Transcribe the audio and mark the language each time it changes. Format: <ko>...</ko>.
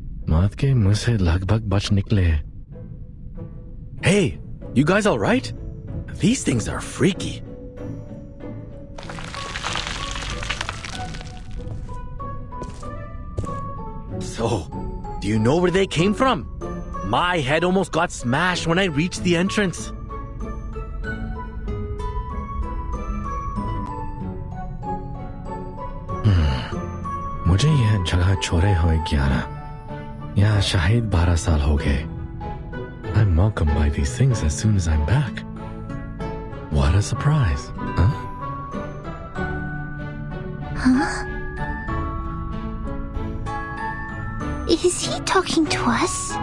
<hi>मौत के मुंह से लगभग बच निकले.</hi> <en>Hey, you guys all right? These things are freaky. So, do you know where they came from? My head almost got smashed when I reached the entrance.</en> <hi>मुझे यह जगह छोड़े हुए 11 या शायद 12 साल हो गए.</hi> <en>I'm welcomed by these things as soon as I'm back. What a surprise, huh? Huh? Is he talking to us?</en>